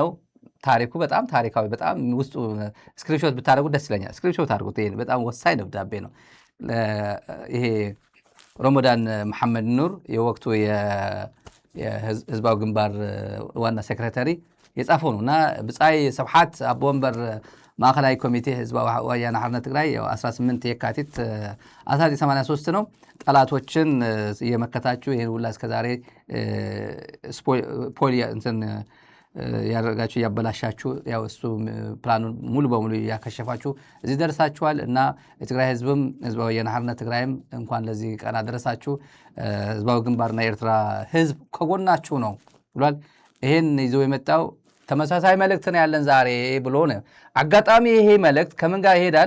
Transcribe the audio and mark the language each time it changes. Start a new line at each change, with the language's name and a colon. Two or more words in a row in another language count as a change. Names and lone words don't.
Amharic: ታሪኩ በጣም ታሪካዊ በጣም ውስጡ ስክሪንሾት ብታደርጉት ደስ ይለኛል። ስክሪንሾት አድርጉት። ይሄ በጣም ወሳኝ ደብዳቤ ነው። ይሄ ረመዳን መሐመድ ኑር የወቅቱ የህዝባዊ ግንባር ዋና ሴክሬታሪ የጻፈው ነውና
Tigrinya: ብጻይ ሰብሓት አቦ ወንበር ማዕከላዊ ኮሚቴ
Amharic: ህዝባዊ ወያነ ሓርነት ትግራይ 18 የካቲት 1983 ነው። ጠላቶችን የመከታችሁ ይሄን ሁላ እስከዛሬ ፖሊያ እንትን ያረጋችሁ ያበላሻችሁ ያው እሱ ፕላኑን ሙሉ በሙሉ ያከሸፋችሁ እዚህ ደርሳችኋል እና የትግራይ ህዝብም ህዝባዊ ወያነ ሓርነት ትግራይም እንኳን ለዚህ ቀን አደረሳችሁ። ህዝባዊ ግንባርና ኤርትራ ህዝብ ከጎናችሁ ነው ብሏል። ይሄን ይዞ የመጣው ተመሳሳይ መልእክት ነው ያለን ዛሬ ብሎ ነው። አጋጣሚ ይሄ መልእክት ከምን ጋር ይሄዳል?